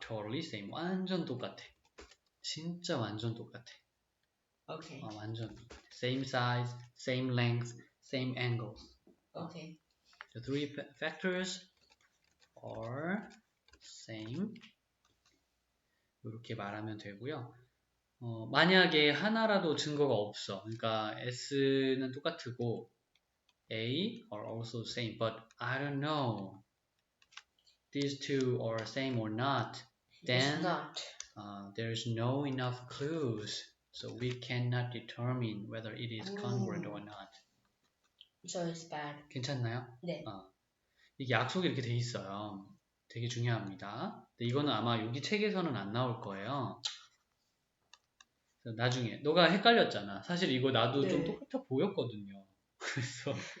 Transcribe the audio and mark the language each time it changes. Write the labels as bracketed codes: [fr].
[en] Totally same. [ko] 완전 똑같아. 진짜 완전 똑같아. [en] Okay. [ko] 완전 [en] same size, same length, same angles. Okay. The 3 factors are same. [ko] 이렇게 말하면 되고요. 만약에 하나라도 증거가 없어. 그러니까 S는 똑같고 [en] A are also same, but I don't know these two are same or not. Then It's not. there's no enough clues, so we cannot determine whether it is congruent or not. So it's bad. [ko] 괜찮나요? 네. 이게 약속이 이렇게 돼 있어요. 되게 중요합니다. 근데 이거는 아마 여기 책에서는 안 나올 거예요. 나중에 너가 헷갈렸잖아. 사실 이거 나도 네. 좀 똑같아 보였거든요. 그래서